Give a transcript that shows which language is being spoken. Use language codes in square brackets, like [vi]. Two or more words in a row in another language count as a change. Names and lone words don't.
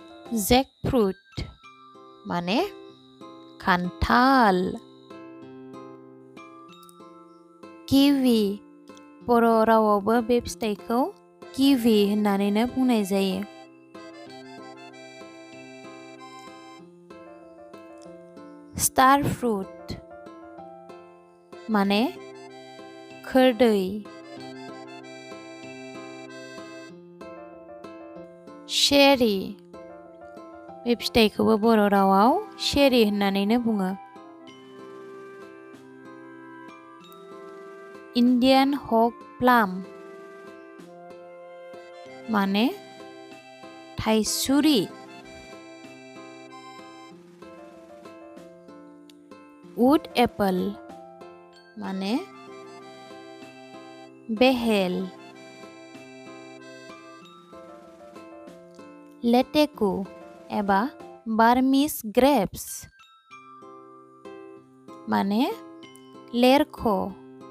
[brx] jackfruit माने खान्थाल kiwi बर' रावावबो बे फिथाइखौ kiwi होननानैनो बुंनाय जायो [en] star fruit [brx] माने खोरदै cherry बे फिथाइखौबो बर' रावाव cherry होननानैनो बुङो [en] Indian hog plum [brx] माने थाइसुरि [en] wood apple [brx] माने बेहेल लेटेकु एबा [en] Burmese grapes [brx] माने लेरख'